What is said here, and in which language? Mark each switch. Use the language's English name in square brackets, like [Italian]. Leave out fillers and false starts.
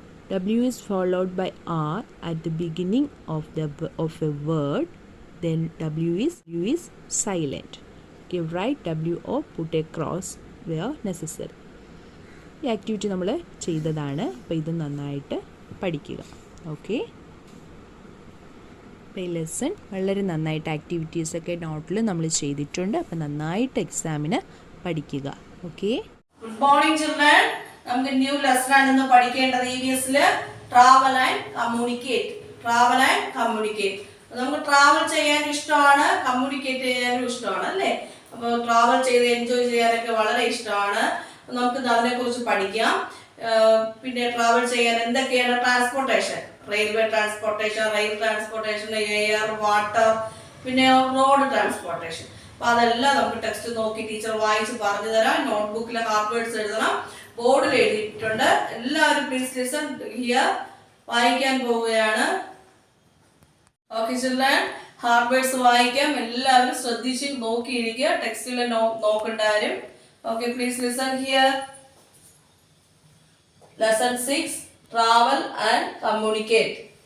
[English] W is followed by R at the beginning of a word. Then W is silent. Okay, write W or put a cross where necessary. [Malayalam] ഈ activity നമ്മൾ ചെയ്തതാണ്. അപ്പോൾ ഇത് നന്നായിട്ട് പഠിക്കുക. Okay, അപ്പോൾ ഈ ലെസൺ വളരെ നന്നായിട്ട് ആക്ടിവിറ്റീസൊക്കെ നോട്ടിൽ നമ്മൾ ചെയ്തിട്ടുണ്ട്. അപ്പോൾ നന്നായിട്ട് എക്സാമിന് പഠിക്കുക. Okay, [English] Good morning children. [Malayalam] നമുക്ക് ന്യൂ ലെസൺ ആണ് ഇന്ന് പഠിക്കേണ്ടത് EVS-ൽ travel and communicate. Travel and communicate. നമുക്ക് ട്രാവൽ ചെയ്യാൻ ഇഷ്ടമാണ്, കമ്മ്യൂണിക്കേറ്റ് ചെയ്യാനും ഇഷ്ടമാണ് അല്ലേ? അപ്പോൾ ട്രാവൽ ചെയ്ത് എൻജോയ് ചെയ്യാനൊക്കെ വളരെ ഇഷ്ടമാണ്. നമുക്ക് അതിനെ കുറിച്ച് പഠിക്കാം. പിന്നെ ട്രാവൽ ചെയ്യാൻ എന്തൊക്കെയാണ് transportation? Railway transportation, rail transportation, air, water, പിന്നെ റോഡ് ട്രാൻസ്പോർട്ടേഷൻ. അപ്പൊ അതെല്ലാം നമുക്ക് ടെക്സ്റ്റ് നോക്കി ടീച്ചർ വായിച്ച് പറഞ്ഞു തരാം. നോട്ട്ബുക്കിലെ ഹാർഡ് വേർഡ്സ് എഴുതണം, ബോർഡിൽ എഴുതിയിട്ടുണ്ട്. എല്ലാവരും [English] Please listen here. [Malayalam] വായിക്കാൻ പോവുകയാണ്. ഓക്കെ ചിൽഡ്രൻ, ഹാർഡ് വേർഡ്സ് വായിക്കാം. എല്ലാവരും ശ്രദ്ധിച്ച് നോക്കിയിരിക്കുക, ടെക്സ്റ്റിൽ നോക്കണ്ടാരും. [English] Okay, please listen here. Lesson 6, travel and communicate.